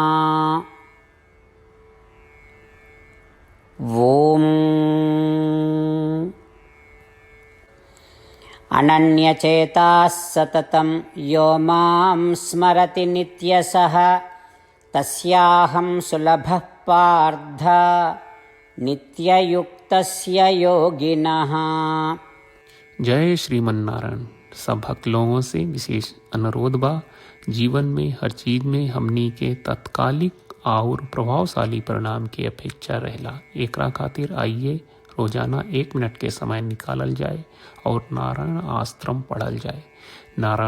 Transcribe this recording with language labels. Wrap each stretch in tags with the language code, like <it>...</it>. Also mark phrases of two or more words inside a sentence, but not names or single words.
<sa>ॐ अनन्यचेताः सततं यो मां स्मरति नित्यशः तस्याहं सुलभः पार्थ नित्ययुक्तस्य योगिनः।</sa> <bho>जय श्रीमन नारायण। सब भक्त लोगों से विशेष अनुरोध बा, जीवन में हर चीज में हमनी के तत्कालिक और प्रभावशाली परिणाम की अपेक्षा रहेला। एकरा खातिर आइए रोजाना 1 मिनट के समय निकालल जाए और नारायण आश्रम पढ़ल जाए।</bho>